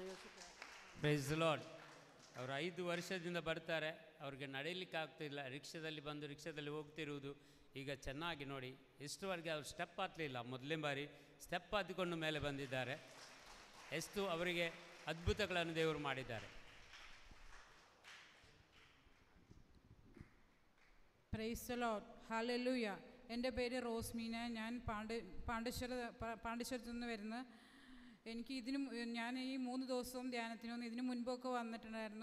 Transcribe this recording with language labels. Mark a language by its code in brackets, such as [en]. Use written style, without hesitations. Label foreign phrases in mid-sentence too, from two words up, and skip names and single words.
[en] Praise the Lord. [kn] ಅವರು 5 ವರ್ಷದಿಂದ ಬರ್ತಾರೆ. ಅವ್ರಿಗೆ ನಡೆಯಲಿಕ್ಕೆ ಆಗ್ತಿಲ್ಲ. ರಿಕ್ಷಾದಲ್ಲಿ ಹೋಗ್ತಿರುವುದು. ಈಗ ಚೆನ್ನಾಗಿ ನೋಡಿ, ಇಷ್ಟುವರೆಗೆ ಅವರು ಸ್ಟೆಪ್ ಹತ್ತಲಿಲ್ಲ. ಮೊದಲನೇ ಬಾರಿ ಸ್ಟೆಪ್ ಹತ್ತಿಕೊಂಡು ಮೇಲೆ ಬಂದಿದ್ದಾರೆ. ಎಷ್ಟು ಅವರಿಗೆ ಅದ್ಭುತಗಳನ್ನು ದೇವರು ಮಾಡಿದ್ದಾರೆ. [en] Praise the Lord, hallelujah. [ml] എൻ്റെ പേര് റോസ്മീന. ഞാൻ പാണ്ഡ്യശ്വരത്തു നിന്ന് വരുന്ന. എനിക്ക് ഞാൻ ഈ 3 ദിവസവും ധ്യാനത്തിനൊന്നും ഇതിനു മുൻപൊക്കെ വന്നിട്ടുണ്ടായിരുന്നു.